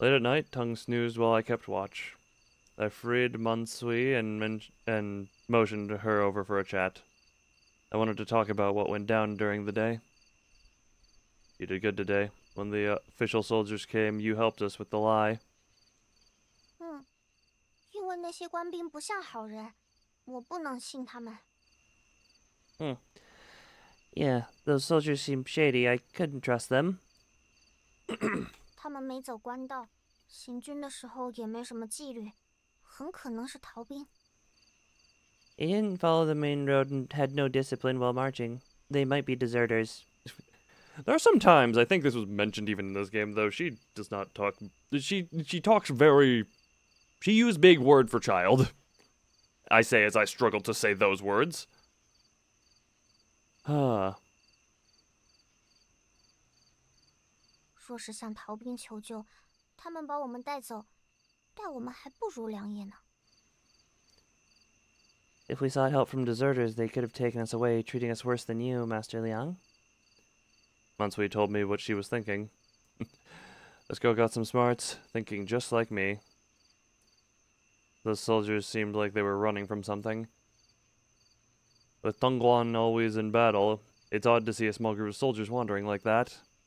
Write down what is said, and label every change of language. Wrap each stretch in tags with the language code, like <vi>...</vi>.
<en>Late at night, Tung snoozed while I kept watch. I freed Mansui and motioned her over for a chat. I wanted to talk about what went down during the day. You did good today. When the official soldiers came, you helped us with the lie.</en> <zh>因为那些官兵不像好人，我不能信他们。</zh> <en>Yeah, those soldiers seem shady. I couldn't trust them.</en> <zh>他们没走官道，行军的时候也没什么纪律，很可能是逃兵。</zh> <en>They didn't follow the main road and had no discipline while marching. They might be deserters. There are some times, I think this was mentioned even in this game, though, she does not talk... She talks very... She used big word for child. I say as I struggle to say those words.</en> <zh>若是向逃兵求救，他们把我们带走，待我们还不如良夜呢。</zh> <en>If we sought help from deserters, they could have taken us away, treating us worse than you, Master Liang. Mansui told me what she was thinking. This girl got some smarts, thinking just like me. Those soldiers seemed like they were running from something. With Dongguan always in battle, it's odd to see a small group of soldiers wandering like that.</en>